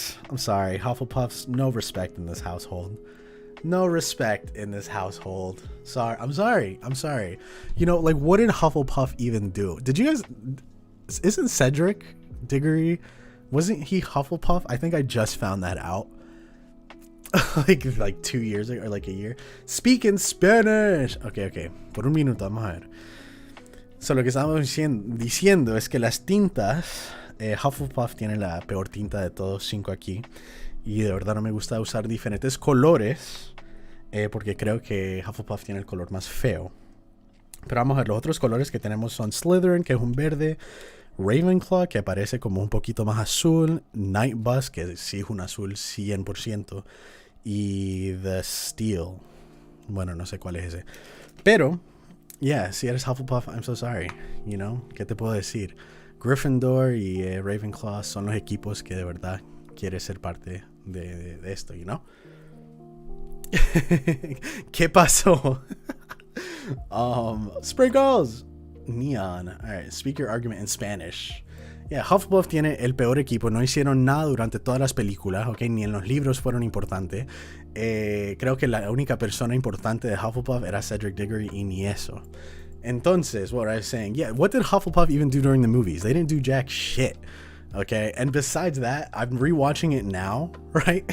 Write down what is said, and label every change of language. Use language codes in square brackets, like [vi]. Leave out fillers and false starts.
[en] I'm sorry. Hufflepuffs, no respect in this household. No respect in this household. I'm sorry. You know, like, what did Hufflepuff even do? Did you guys... Isn't Cedric Diggory... Wasn't he Hufflepuff? I think I just found that out. like 2 years ago, or like a year. Speak in Spanish. Okay. [es] Por un minuto, vamos a ver. So, lo que estamos diciendo es que las tintas... Hufflepuff tiene la peor tinta de todos 5 aquí. Y de verdad no me gusta usar diferentes colores. Porque creo que Hufflepuff tiene el color más feo. Pero vamos a ver, los otros colores que tenemos son Slytherin, que es un verde. Ravenclaw, que aparece como un poquito más azul. Nightbus, que sí es un azul 100%. Y The Steel. Bueno, no sé cuál es ese. Pero, [en] yeah, [es] si eres Hufflepuff, [en] I'm so sorry. You know, [es] ¿qué te puedo decir? Gryffindor y Ravenclaw son los equipos que de verdad quieres ser parte de esto, [en] you know? [es] ¿Qué pasó? [en] Sprinkles. Neon. Alright, speak your argument in Spanish. Yeah, [es] Hufflepuff tiene el peor equipo. No hicieron nada durante todas las películas, ¿ok? Ni en los libros fueron importantes. Creo que la única persona importante de Hufflepuff era Cedric Diggory y ni eso. Entonces, [en] what I was saying, yeah, what did Hufflepuff even do during the movies? They didn't do jack shit. Okay, and besides that, I'm rewatching it now, right?